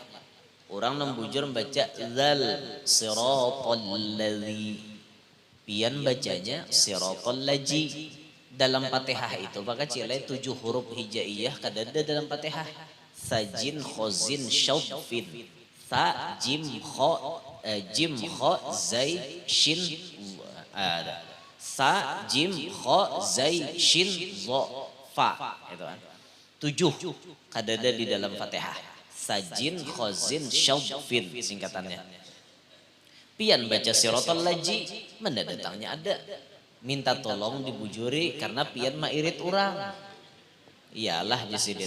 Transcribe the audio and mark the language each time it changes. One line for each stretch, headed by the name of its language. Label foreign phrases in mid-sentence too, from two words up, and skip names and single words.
Banjar: Orang nembujur membaca zal
Arabic: صراط الذين.
Banjar: Pian bacanya
Arabic: صراط الذين.
Banjar: Dalam Fatihah itu maka cilai 7 huruf hijaiyah kada ada dalam Fatihah. Sajin khozin syaufin. Sa jim kho zai shin ada. Sa jim kho zai shin zo fa itu kan. 7 kada ada di dalam Fatihah. Sajin khozin syaufin singkatannya. Pian baca
Arabic: صراط الذين
Banjar: mana datangnya ada. Minta tolong dibujuri karena pian mairit orang. Iyalah Jasidin.